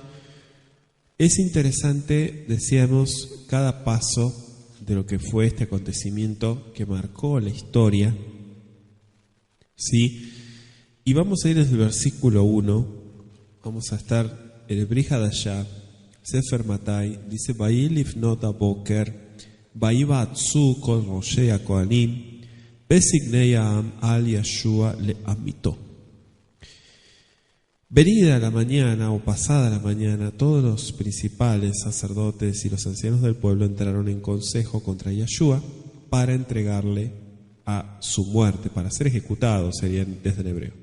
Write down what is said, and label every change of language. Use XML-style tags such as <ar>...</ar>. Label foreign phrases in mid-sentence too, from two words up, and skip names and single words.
<es>Es interesante, decíamos, cada paso de lo que fue este acontecimiento que marcó la historia. ¿Sí? Y vamos a ir desde el versículo 1, vamos a estar en el Brit Hadashah, Sefer Mattai, dice:</es> <he>«ויהי לפנות הבקר ויועצו כל ראשי הכהנים וזקני העם על ישוע להמיתו».</he> <es>Venida la mañana o pasada la mañana, todos los principales sacerdotes y los ancianos del pueblo entraron en consejo contra Yeshua para entregarle a su muerte, para ser ejecutado, serían desde el hebreo.</es>